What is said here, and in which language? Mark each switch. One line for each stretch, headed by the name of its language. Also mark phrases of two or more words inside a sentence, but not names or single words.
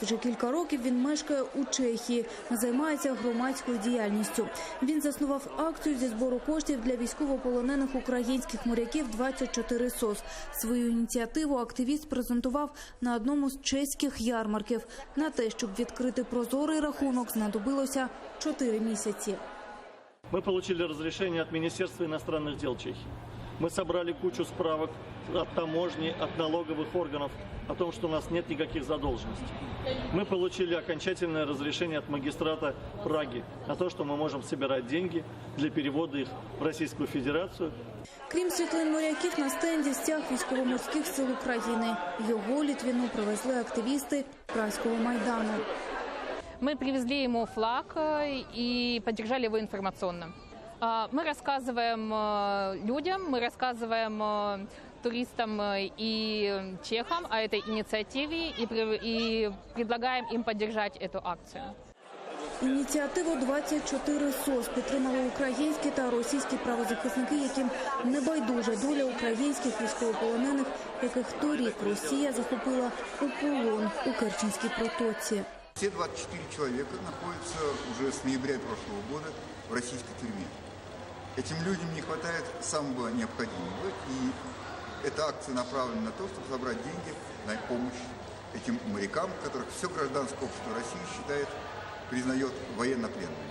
Ukrainian: Вже кілька років він мешкає у Чехії, займається громадською діяльністю. Він заснував акцію зі збору коштів для військовополонених українських моряків 24 СОС. Свою ініціативу активіст презентував на одному з чеських ярмарків. На те, щоб відкрити прозорий рахунок, знадобилося 4 місяці.
Russian: Мы получили разрешение от Министерства иностранных дел Чехии. Мы собрали кучу справок от таможни, от налоговых органов о том, что у нас нет никаких задолженностей. Мы получили окончательное разрешение от магистрата Праги на то, что мы можем собирать деньги для перевода их в Российскую Федерацию.
Ukrainian: Крім світлин моряків, на стенді стяг військово-морських сил України. Його Літвіну привезли активісти Празького Майдану.
Russian: Мы привезли ему флаг и поддержали его информационно. Мы рассказываем людям, мы рассказываем туристам и чехам о этой инициативе и предлагаем им поддержать эту акцию.
Ukrainian: Ініціативу 24 СОС підтримали українські та російські правозахисники, яким не байдужа доля українських військовополонених, яких торік Росія захопила у полон у Керченській протоці.
Russian: Все 24 человека находятся уже с ноября прошлого года в российской тюрьме. Этим людям не хватает самого необходимого, и эта акция направлена на то, чтобы собрать деньги на помощь этим морякам, которых все гражданское общество России считает, признает военнопленными.